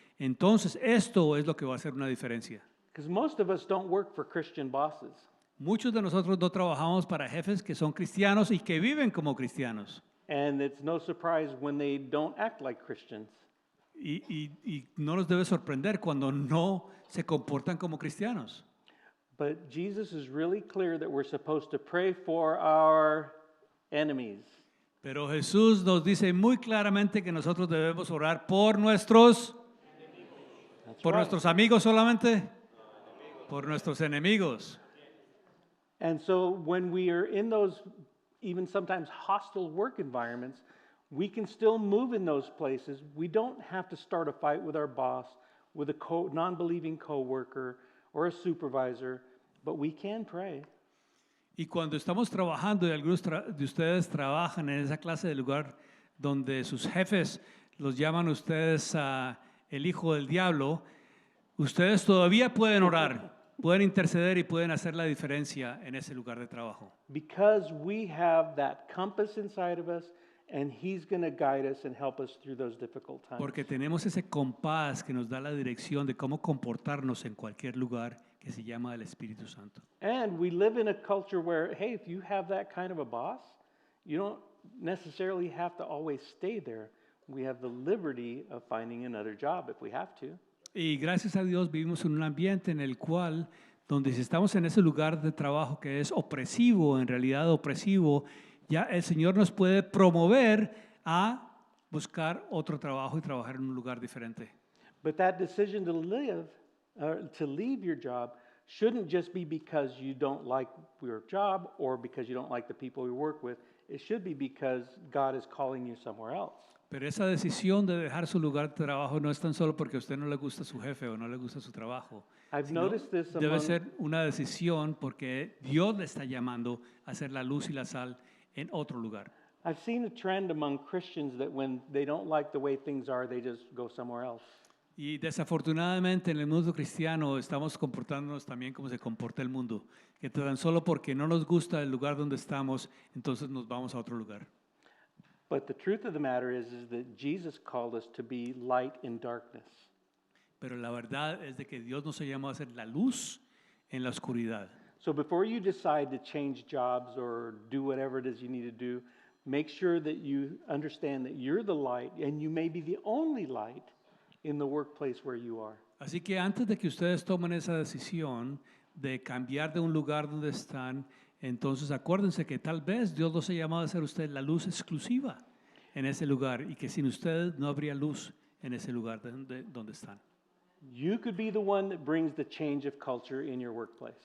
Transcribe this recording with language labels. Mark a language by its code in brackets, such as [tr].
[es] Entonces, esto es lo que va a hacer una diferencia. [en] Because most of us don't work for Christian bosses. [es] Muchos de nosotros no trabajamos para jefes que son cristianos y que viven como cristianos. [en] And it's no surprise when they don't act like Christians. [es] Y no nos debe sorprender cuando no se comportan como cristianos. [en] But Jesus is really clear that we're supposed to pray for our enemies. [es] Pero Jesús nos dice muy claramente que nosotros debemos orar por nuestros nuestros amigos solamente, por nuestros enemigos. [en] And so when we are in those even sometimes hostile work environments, we can still move in those places. We don't have to start a fight with our boss, with a non-believing coworker or a supervisor, but we can pray. [es] Y cuando estamos trabajando, y algunos de ustedes trabajan en esa clase de lugar donde sus jefes los llaman ustedes el hijo del diablo, ustedes todavía pueden orar, pueden interceder y pueden hacer la diferencia en ese lugar de trabajo. [en] Because we have that compass inside of us, and He's going to guide us and help us through those difficult times. [es] Porque tenemos ese compás que nos da la dirección de cómo comportarnos en cualquier lugar que se llama el Espíritu Santo. [en] And we live in a culture where, hey, if you have that kind of a boss, you don't necessarily have to always stay there. We have the liberty of finding another job if we have to. [es] Y gracias a Dios vivimos en un ambiente en el cual, donde si estamos en ese lugar de trabajo que es opresivo, en realidad opresivo, ya el Señor nos puede promover a buscar otro trabajo y trabajar en un lugar diferente. [en] But that decision to leave your job shouldn't just be because you don't like your job or because you don't like the people you work with. It should be because God is calling you somewhere else. [es] Pero esa decisión de dejar su lugar de trabajo no es tan solo porque a usted no le gusta su jefe o no le gusta su trabajo. [en] I've [es] Sino [en] noticed this [es] debe [en] among [es] ser una decisión porque Dios le está llamando a ser la luz y la sal en otro lugar. [en] I've seen a trend among Christians that when they don't like the way things are, they just go somewhere else. [es] Y desafortunadamente en el mundo cristiano estamos comportándonos también como se comporta el mundo, que tan solo porque no nos gusta el lugar donde estamos, entonces nos vamos a otro lugar. [en] But the truth of the matter is that Jesus called us to be light in darkness. [es] Pero la verdad es de que Dios nos ha llamado a ser la luz en la oscuridad. [en] So before you decide to change jobs or do whatever it is you need to do, make sure that you understand that you're the light and you may be the only light in the workplace where you are. [es] Así que antes de que ustedes tomen esa decisión de cambiar de un lugar donde están, entonces acuérdense que tal vez Dios los ha llamado a ser usted la luz exclusiva en ese lugar y que sin ustedes no habría luz en ese lugar donde están. [en] You could be the one that brings the change of culture in your workplace.